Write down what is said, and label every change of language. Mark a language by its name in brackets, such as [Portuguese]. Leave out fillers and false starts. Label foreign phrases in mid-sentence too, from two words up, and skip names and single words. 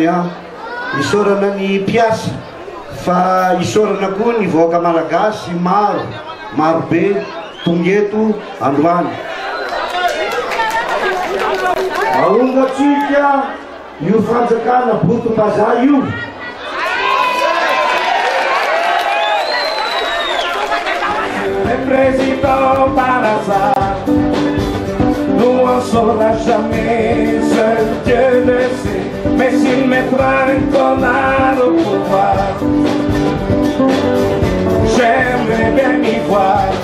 [Malagasy] isorana ny mpiasa fa isorana koa ny vahoaka malagasy maro be tongeto androany. Aongatsika io fanjakana Botom-bazaha io. [French] Président par hasard, nous en saura jamais, seul Dieu le sait, mais s'il mettra un connard au pouvoir, j'aimerais bien m'y voir.